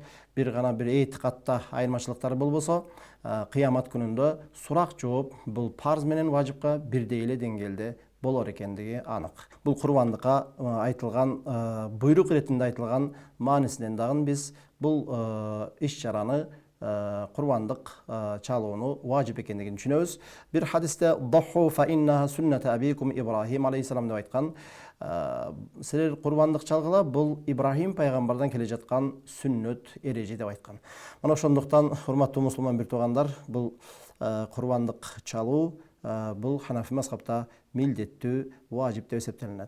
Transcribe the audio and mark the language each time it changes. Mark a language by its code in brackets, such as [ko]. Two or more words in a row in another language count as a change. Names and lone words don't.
[ky] Бир гана бир этикатта айырмачылыктар болбосо, кыямат күнүндө сурак жооп бул парыз менен важипка бирдей эле деңгээлде болор экендиги анык. Бул курбандыкка айтылган буйрук иретинде айтылган маанисинен дагы биз бул иш-чараны курбандык чалууну важип экендигин түшүнөбүз. Бир хадисте [ar] "ضحوا فإنها سنة أبيكم إبراهيم عليه السلام" [ky] деп айткан. Силер курбандык чалгыла, бул Ибрахим пайгамбардан келе жаткан сүннөт, эреже деп айткан. Мына ошондуктан урматтуу мусулман бир туугандар, бул курбандык чалуу бул Ханафи мазхабта милдеттүү, важип деп эсептелинет.